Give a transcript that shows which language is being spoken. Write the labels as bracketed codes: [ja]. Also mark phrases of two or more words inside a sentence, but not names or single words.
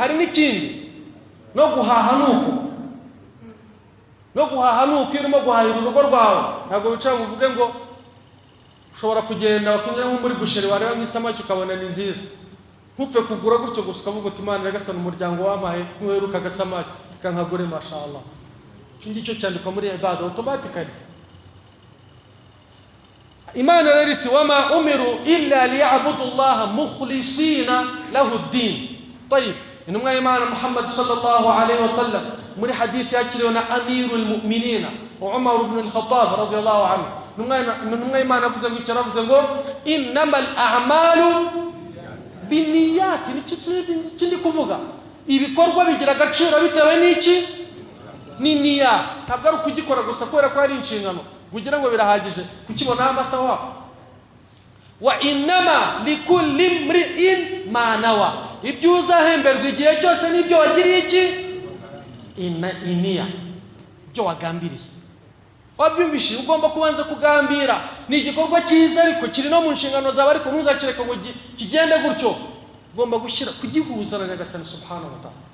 [rw] Hari n'ikindi, no guhaha nuko. No guhaha nuko, iyo urimo guhahira urugo rwawe ntabwo wicara ngo uvuge ngo ushobora kugenda wakinjira nko muri busheri wareba nk'isamaki ukabona ni nziza, ntupfe kugura gutyo gusa ukavuga uti Imana nyagasani, umuryango wampaye ntuheruka agasamaki reka nkagure mashallah. Icyo ngicyo cyandikwa muri ibada automatically. Imana rero iti [ar] وما أمروا إلا ليعبدوا الله مخلصين له الدين. [rw] Tayib, intumwa y'Imana Muhammad [ar] صلى الله عليه وسلم [rw] muri hadith yakiriwe na [ar] أمير المؤمنين [rw] Umar ibn al-Khattab [ar] رضي الله عنه, [rw] intumwa y'Imana avuze ngo icyo avuze ngo [ar] إنما الأعمال بالنيات. [rw] Ni kindi kuvuga ibikorwa bigira agaciro bitewe n'iki? Ni niyya. Ntabwo ari ukugikora gusa kubera ko ari inshingano kugira ngo birahagije kukibona amathawa. [ar] وإنما لكل امرئ ما نوى, [rw] ibyo uzahemberwa igihe cyose n'ibyo wagiriye iki? Iniya, ibyo wagambiriye. Wabyumvishije? Ugomba kubanza kugambira. Ni igikorwa cyiza ariko kiri no mu nshingano zawe, ariko ntuzakireka ngo kigende gutyo. Ugomba kugihuza na nyagasani [ar] سبحانه وتعالى.